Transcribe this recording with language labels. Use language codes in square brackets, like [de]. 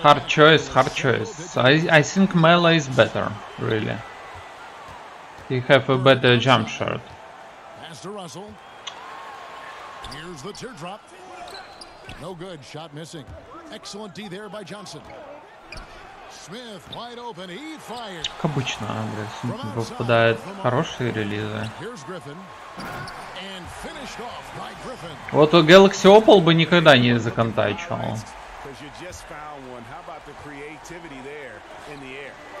[en] Hard choice, hard choice. I think Melo is better, really. He have a better jump shot. Pass to Russell. Here's the teardrop. No good. Shot missing. Excellent D there by Johnson. Smith wide open. He fired. [ru] Как обычно, блядь, выпадают хорошие релизы. [en] Here's Griffin. And finished off by Griffin. [ru] Вот Galaxy Opal бы никогда не законтачивал. [en] because you just found one. How about the creativity there in the air?